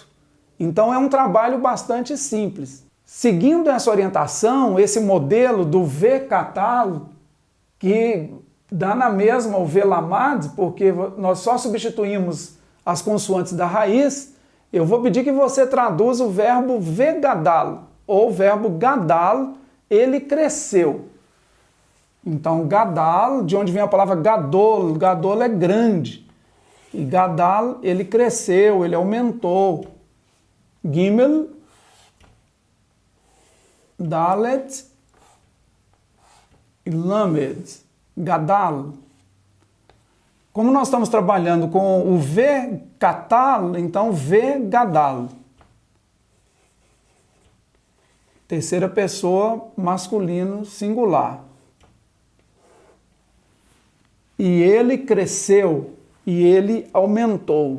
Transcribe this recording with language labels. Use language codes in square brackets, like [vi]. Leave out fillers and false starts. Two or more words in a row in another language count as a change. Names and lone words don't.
[pt] Então é um trabalho bastante simples. Seguindo essa orientação, esse modelo do V catal, que dá na mesma o V lamad, porque nós só substituímos as consoantes da raiz, eu vou pedir que você traduza o verbo V gadal, ou o verbo gadal, ele cresceu. Então, gadal, de onde vem a palavra gadol, gadol é grande. E gadal, ele cresceu, ele aumentou. Gimel, dalet e lamed, gadal. Como nós estamos trabalhando com o V catal, então V gadal. Terceira pessoa, masculino, singular. E ele cresceu, e ele aumentou.